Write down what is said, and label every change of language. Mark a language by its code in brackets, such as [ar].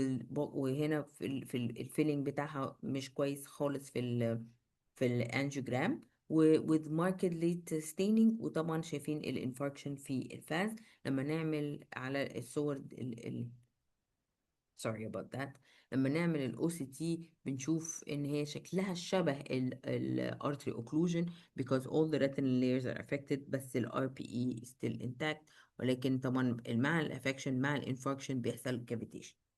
[ar] وهنا الفيلينج بتاعها مش كويس خالص في الانجيوجرام، [en] with markedly staining. [ar] وطبعا شايفين الانفاركشن في الفاز لما نعمل على الصور [en] sorry about that. [ar] لما نعمل ال [en] OCT [ar] بنشوف ان هي شكلها شبه [en] ال artery occlusion because all the retinal layers are affected، بس ال RPE is still intact. [ar] ولكن طبعا مع الافكشن مع الانفاركشن بيحصل cavitation.